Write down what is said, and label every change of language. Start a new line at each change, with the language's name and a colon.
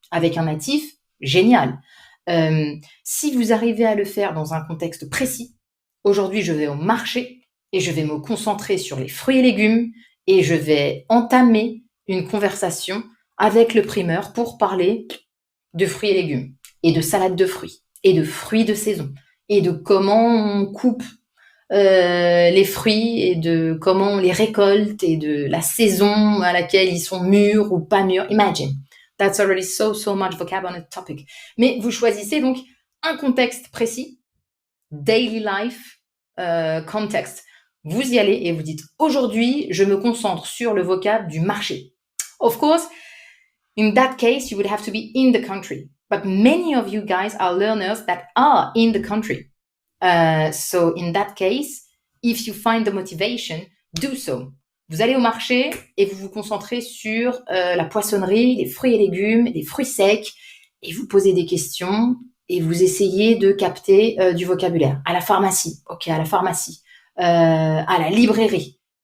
French: Avec un natif, génial. Si vous arrivez à le faire dans un contexte précis, aujourd'hui, je vais au marché et je vais me concentrer sur les fruits et légumes et je vais entamer une conversation avec le primeur pour parler de fruits et légumes et de salade de fruits et de fruits de saison et de comment on coupe les fruits et de comment on les récolte et de la saison à laquelle ils sont mûrs ou pas mûrs.
English: Imagine. That's already so much vocab on a topic.
French: Mais vous choisissez donc un contexte précis,
English: daily life context.
French: Vous y allez et vous dites aujourd'hui, je me concentre sur le vocab du marché.
English: Of course, in that case, you would have to be in the country. But many of you guys are learners that are in the country. So in that case, if you find the motivation, do so.
French: Vous allez au marché et vous vous concentrez sur la poissonnerie, les fruits et légumes, les fruits secs, et vous posez des questions et vous essayez de capter du vocabulaire. À la pharmacie, ok, à la pharmacie, à la librairie.